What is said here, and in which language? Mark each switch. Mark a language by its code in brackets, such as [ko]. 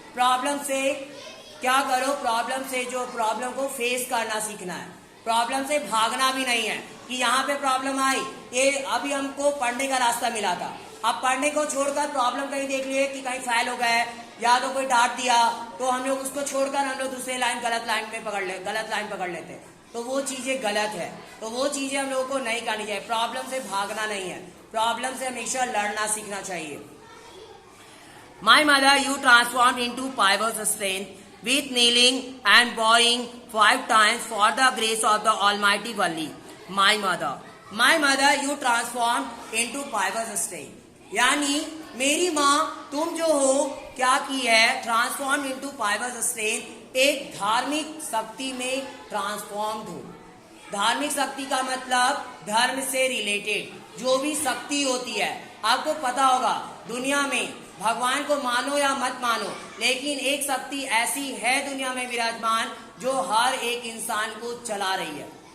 [hi] Problem से क्या करो, प्रॉब्लम से जो प्रॉब्लम को फेस करना सीखना है, प्रॉब्लम से भागना भी नहीं है कि यहाँ पे प्रॉब्लम आई, ये अभी हमको पढ़ने का रास्ता मिला था, अब पढ़ने को छोड़कर प्रॉब्लम कहीं देख लिए कि कहीं फेल हो गए या तो कोई डांट दिया तो हम लोग उसको छोड़कर हम लोग दूसरे गलत लाइन पकड़ लेते हैं, तो वो चीजें गलत है। तो वो चीजें हम लोगों को नहीं करनी चाहिए। प्रॉब्लम से भागना नहीं है, प्रॉब्लम से हमेशा लड़ना सीखना चाहिए। [en] My mother, you transformed into pious strength with kneeling and bowing 5 times for the grace of the Almighty Valli. My mother, you transformed into pious strength. [hi] यानी मेरी माँ तुम जो हो क्या की है, [en] transform into pious strength, [hi] एक धार्मिक शक्ति में ट्रांसफॉर्म्ड हो। धार्मिक शक्ति का मतलब धर्म से रिलेटेड जो भी शक्ति होती है। आपको पता होगा दुनिया में भगवान को मानो या मत मानो, लेकिन एक शक्ति ऐसी है दुनिया में विराजमान जो हर एक इंसान को चला रही है।